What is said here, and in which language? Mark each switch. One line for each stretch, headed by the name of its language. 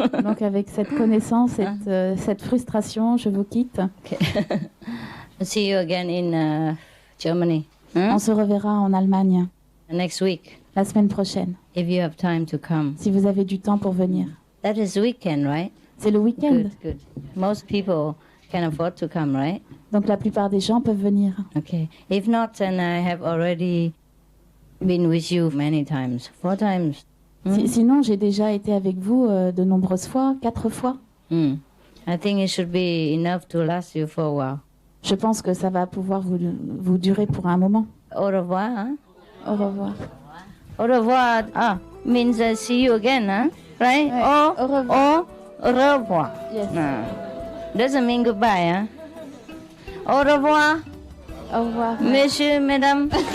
French: Donc avec cette connaissance et cette frustration, je vous quitte.
English: Okay. See you again in Germany.
French: On se reverra en Allemagne.
English: Next week.
French: La semaine prochaine.
English: If you have time to come.
French: Si vous avez du temps pour venir.
English: That is weekend, right?
French: C'est le week-end.
English: Good. Most people can afford to come, right?
French: Donc la plupart des gens peuvent venir.
English: Okay. If not, then I have already been with you many times. 4 times.
French: Sinon, j'ai déjà été avec vous de nombreuses fois, 4 fois.
English: I think it should be enough to last you for a while.
French: Je pense que ça va pouvoir vous durer pour un moment. Au revoir. Hein? Au revoir.
English: Au revoir means see you again, huh? Right?
French: Ouais. Au revoir. Au revoir.
English: Yes. Doesn't mean goodbye, huh?
French: Au revoir. Au revoir. Messieurs, mesdames.